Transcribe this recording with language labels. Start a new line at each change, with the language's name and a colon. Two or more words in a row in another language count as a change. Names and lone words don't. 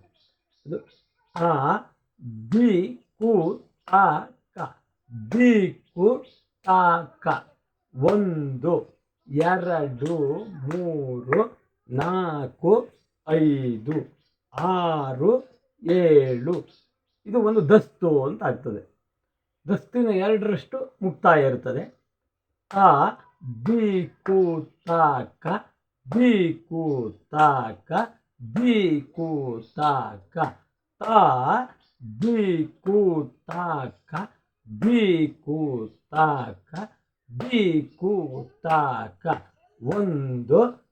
Kannada: ಅದು ಆ ದಿ ಕು ತ ಕ ದಿ ಕು ತ ಕ 1 2 3 4 5 6 7 ಇದು ಒಂದು ದಸ್ತು ಅಂತ ಆಗ್ತದೆ. ದಸ್ತಿನ 2ರಷ್ಟು ಮುಕ್ತಾಯ ಇರ್ತದೆ. ಆ ದಿ ಕು ತ ಕ ದಿ ಕು ತ ಕ ದಿ ಕು ತ ಕ ತ ದಿ ಕು ತ ಕ ದಿ ಕು ತ ಕ ದಿ ಕು ತ ಕ 1 2